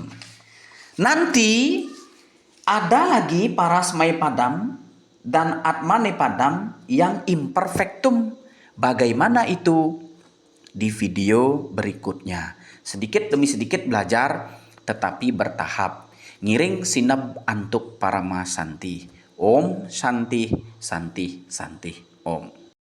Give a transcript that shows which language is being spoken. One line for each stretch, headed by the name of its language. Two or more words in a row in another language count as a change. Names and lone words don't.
Indonesian: Nanti ada lagi parasmaipadam dan atmanepadam yang imperfectum. Bagaimana itu? Di video berikutnya. Sedikit demi sedikit belajar tetapi bertahap.
Balinese: Ngiring sinab antuk parama santi.
Sanskrit: Om santi santi santi. Om.